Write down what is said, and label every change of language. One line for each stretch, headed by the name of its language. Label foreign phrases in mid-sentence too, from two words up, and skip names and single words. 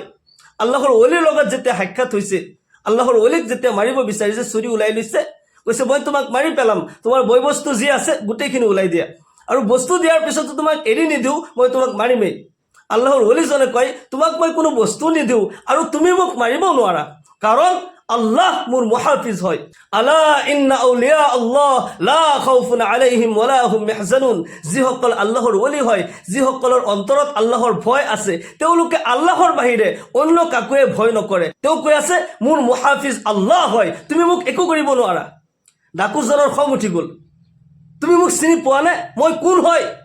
Assamese: আল্লাহৰ ওলিৰ লগত যেতিয়া সাক্ষাৎ হৈছে, আল্লাহৰ ওলিক যেতিয়া মাৰিব বিচাৰিছে, চুৰি ওলাই লৈছে, কৈছে মই তোমাক মাৰি পেলাম, তোমাৰ বয় বস্তু যি আছে গোটেইখিনি ওলাই দিয়া, আৰু বস্তু দিয়াৰ পিছতো তোমাক এৰি নিদিওঁ, মই তোমাক মাৰিমেই। আল্লাহৰ ওলিজনে কয় তোমাক মই কোনো বস্তু নিদিওঁ আৰু তুমি মোক মাৰিব নোৱাৰা, কাৰণ আল্লাহ মোৰ মুহাফিজ হয়।
Arabic: ألا إن أولياء الله لا خوف عليهم ولا هم يحزنون.
Assamese: যিসকল আল্লাহৰ ওলি হয়, যিসকলৰ অন্তৰত আল্লাহৰ ভয় আছে, তেওঁলোকে আল্লাহৰ বাহিৰে অন্য কাকোৱে ভয় নকৰে। তেওঁ কৈ আছে মোৰ মুহাফিজ আল্লাহ হয়, তুমি মোক একো কৰিব নোৱাৰা। ডাকুজনৰ খং উঠি গ'ল, তুমি মোক চিনি পোৱা নে? মই কোন হয়?